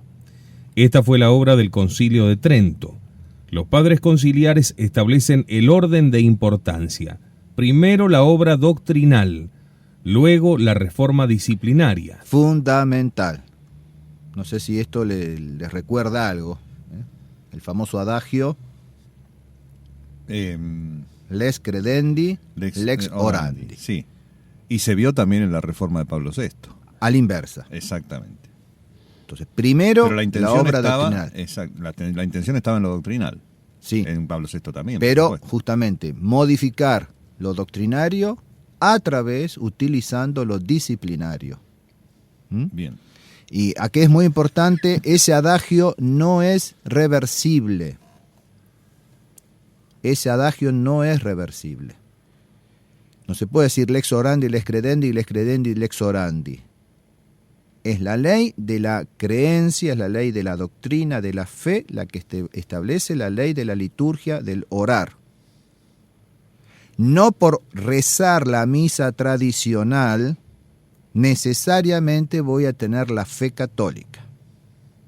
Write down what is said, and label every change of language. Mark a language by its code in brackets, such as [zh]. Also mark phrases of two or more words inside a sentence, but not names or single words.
[es] Esta fue la obra del Concilio de Trento. Los padres conciliares establecen el orden de importancia. Primero la obra doctrinal, luego la reforma disciplinaria. Fundamental. No sé si esto les recuerda algo. El famoso adagio, [la] lex credendi, lex orandi. [es] Sí. Y se vio también en la reforma de Pablo VI. A la inversa. Exactamente. Entonces, primero Pero la obra doctrinal. La intención estaba en lo doctrinal. Sí. En Pablo VI también. Pero justamente modificar lo doctrinario a través, utilizando lo disciplinario. Bien. Y aquí es muy importante, ese adagio no es reversible. Ese adagio no es reversible. No se puede decir [la] lex orandi, lex credendi, lex credendi, lex orandi. [es] Es la ley de la creencia, es la ley de la doctrina, de la fe, la que establece la ley de la liturgia del orar. No por rezar la misa tradicional, necesariamente voy a tener la fe católica.